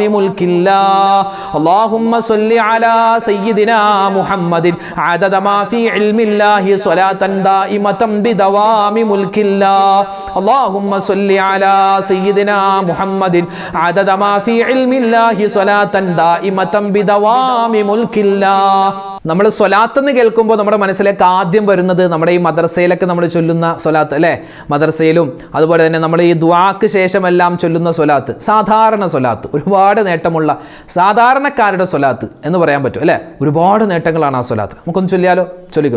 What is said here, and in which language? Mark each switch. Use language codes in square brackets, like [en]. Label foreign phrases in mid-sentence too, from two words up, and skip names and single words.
[ar] ملك الله اللهم صل على سيدنا محمد عدد ما في علم الله صلاة دائمة بدوام ملك الله اللهم صل على سيدنا محمد عدد ما في علم الله صلاة دائمة بدوام ملك الله [ml] നമ്മൾ സ്വലാത്ത് എന്ന് കേൾക്കുമ്പോൾ നമ്മുടെ മനസ്സിലേക്ക് ആദ്യം വരുന്നത് നമ്മുടെ ഈ മദ്രസയിലൊക്കെ നമ്മൾ ചൊല്ലുന്ന സ്വലാത്ത് അല്ലേ, മദ്രസയിലും അതുപോലെ തന്നെ നമ്മൾ ഈ ദുആക്ക് ശേഷമെല്ലാം ചൊല്ലുന്ന സ്വലാത്ത്, സാധാരണ സ്വലാത്ത്, ഒരുപാട് നേട്ടമുള്ള സാധാരണക്കാരുടെ സ്വലാത്ത് എന്ന് പറയാൻ പറ്റും അല്ലേ, ഒരുപാട് നേട്ടങ്ങളാണ് ആ സ്വലാത്ത്. നമുക്കൊന്ന് ചൊല്ലിയാലോ? ചൊല്ലിക്കോ.